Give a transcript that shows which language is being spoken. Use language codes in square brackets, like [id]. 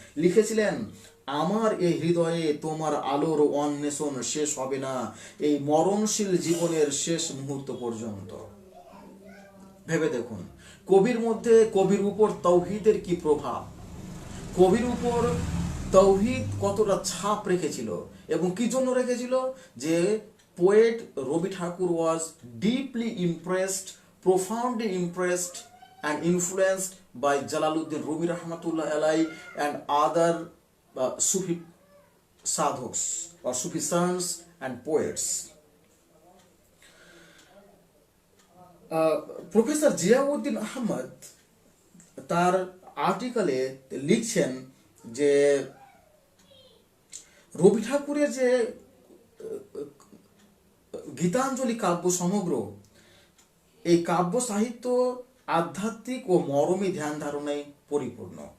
[bn] লিখেছিলেন, আমার এই হৃদয়ে তোমার আলোর অন্বেষণ শেষ হবে না এই মরণশীল জীবনের শেষ মুহূর্ত পর্যন্ত। ভেবে দেখুন, কবির উপর তাওহীদের কি প্রভাব, কবির উপর তাওহীদ কতটা ছাপ রেখেছিল এবং কি জন্য রেখেছিল? [en] যে poet Robi Thakur was deeply impressed, profoundly impressed and influenced by Jalaluddin Rumi Rahmatullah Alai and other Sufi sadhaks or Sufi sons and poets. [bn] Professor Ziauddin Ahmad তার আর্টিকেলে লিখছেন যে রবি ঠাকুরের যে গীতাঞ্জলি কাব্য সমগ্র, এই কাব্য সাহিত্য আধ্যাত্মিক ও মরমী ধ্যান ধারণায় পরিপূর্ণ।